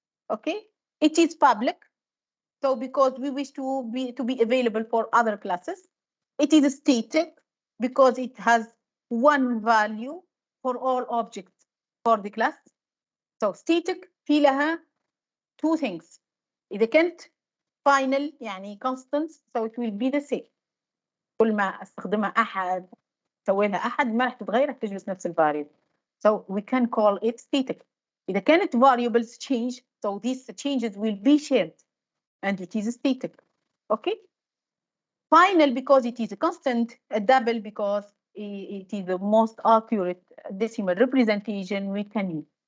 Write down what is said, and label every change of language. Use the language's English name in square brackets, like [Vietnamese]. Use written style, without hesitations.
[English] Okay, it is public, so because we wish to be available for other classes. It is static because it has one value for all objects for the class. So static في لها 2 things. [Arabic] إذا كانت [English] final يعني constants, so it will be the same. [Arabic] كل ما استخدمها أحد سوي لها أحد ما راح تتغير، راح تجلس نفس الفاريبل. [English] So we can call it static. [Arabic] إذا كانت [English] variables change, so these changes will be shared and it is static. Okay. Final because it is a constant, a double because it is the most accurate decimal representation we can use.